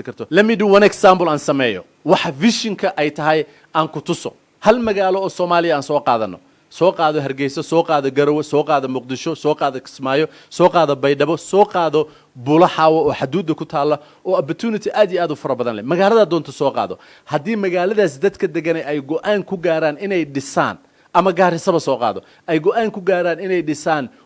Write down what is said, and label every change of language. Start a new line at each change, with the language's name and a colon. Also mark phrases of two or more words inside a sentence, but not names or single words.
Somali: karto
English: let me do one example
Somali: aan sameeyo waxa visionka ay tahay aan ku tuso hal magaalo oo Soomaaliya aan soo qaadano soo qaado Hargeysa soo qaado Garowe soo qaado Muqdisho soo qaado Kismaayo soo qaado Baydhabo soo qaado Bulahaw oo xuduud ku taala oo opportunity aad iyo aad u fara badan leh magaalada doonto soo qaado hadii magaaladaas dadka degan ay go'aan ku gaaraan inay dhisaan ama gaarisaba soo qaado ay go'aan ku gaaraan inay dhisaan